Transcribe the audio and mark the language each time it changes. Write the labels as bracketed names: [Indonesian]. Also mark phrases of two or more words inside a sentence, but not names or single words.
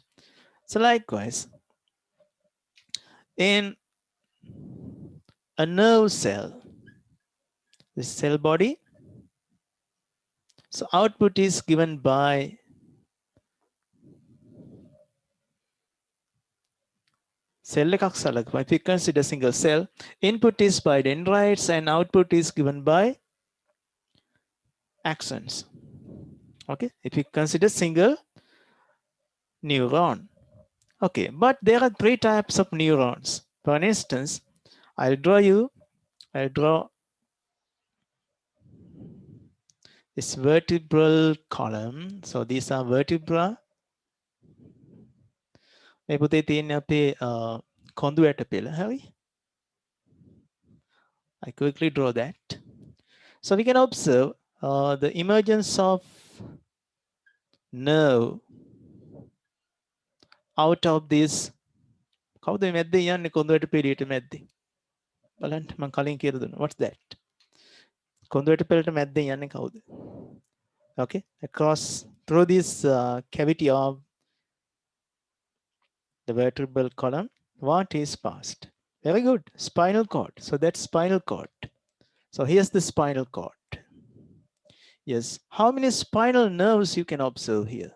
[English] So likewise, in a nerve cell, the cell body, so output is given by cell [Sinhala] එකක් සලකපුවා. [English] If you consider single cell, input is by dendrites and output is given by axons. Okay, if you consider single neuron. Okay, but there are 3 types of neurons. For instance, I'll draw this vertebral column. So these are vertebra. [Sinhala] මේ පුතේ තියෙන්නේ අපේ කොඳු ඇට පෙළ. හරි? [English] I quickly draw that. So we can observe the emergence of nerve out of this. [Sinhala] කවුද මැද්දේ යන්නේ කොඳු ඇට පෙළියට මැද්දේ? බලන්න මම කලින් කියලා දුන්නා. [English] What's that? [Sinhala] කොඳු ඇට පෙළට මැද්දෙන් යන්නේ කවුද? [English] Okay, across through this cavity of the vertebral column, what is passed? Very good, spinal cord. So that's spinal cord. So here's the spinal cord. Yes, how many spinal nerves you can observe here?